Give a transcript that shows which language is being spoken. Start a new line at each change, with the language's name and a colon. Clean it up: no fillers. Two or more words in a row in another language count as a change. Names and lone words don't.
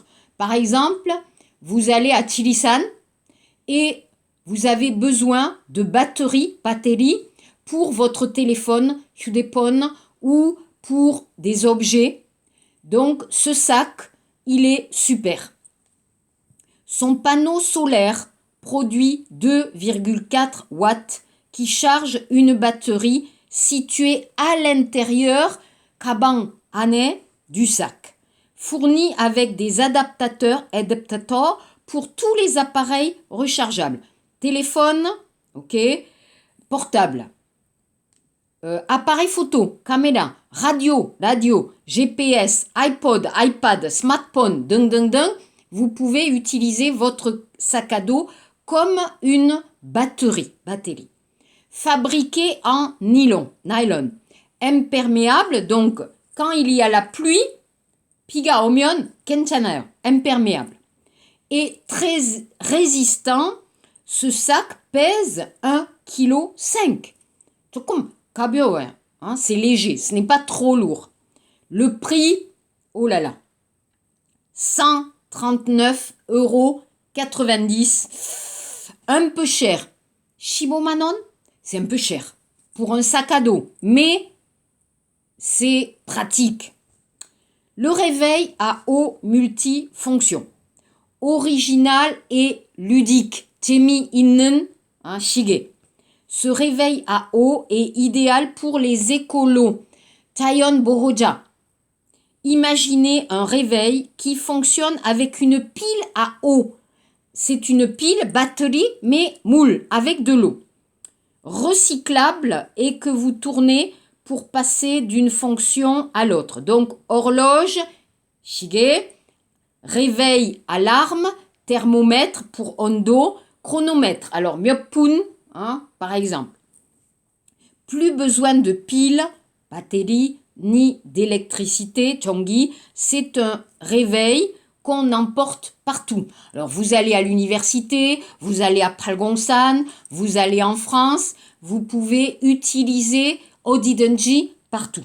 French: Par exemple, vous allez à Chilisan et vous avez besoin de batterie pour votre téléphone, 휴대폰 ou pour des objets. Donc ce sac, il est super. Son panneau solaire produit 2,4 watts qui charge une batterie située à l'intérieur
Korean: 가방 안에
French: du sac, fourni avec des adaptateurs pour tous les appareils rechargeables. Téléphone, ok, portable, appareil photo, caméra, radio, GPS, iPod, iPad, smartphone, vous pouvez utiliser votre sac à dos comme une batterie. Fabriqué en nylon, imperméable, donc quand il y a la pluie,
Korean: 비가 오면 괜찮아요,
French: imperméable. Et très résistant, ce sac pèse 1,5 kg.
Korean: 조금 가벼워요,
French: hein, c'est léger, ce n'est pas trop lourd. Le prix, oh là là, 139,90 €, un peu cher.
Korean: 15만 원,
French: c'est un peu cher pour un sac à dos, mais c'est pratique. Le réveil à eau multifonction. Original et ludique.
Korean: 재미있는 시계.
French: Ce réveil à eau est idéal pour les écolos.
Korean: 자연 보호자.
French: Imaginez un réveil qui fonctionne avec une pile à eau. C'est une pile batterie mais moule avec de l'eau. Recyclable et que vous tournez pour passer d'une fonction à l'autre. Donc horloge, shige, réveil, alarme, thermomètre pour ondo, chronomètre.
Korean: Alors 몇 분,
French: par exemple. Plus besoin de piles, batterie, ni d'électricité, 전기. C'est un réveil qu'on emporte partout. Alors vous allez à l'université, vous allez à Palgongsan, vous allez en France, vous pouvez utiliser 어디든지 partout.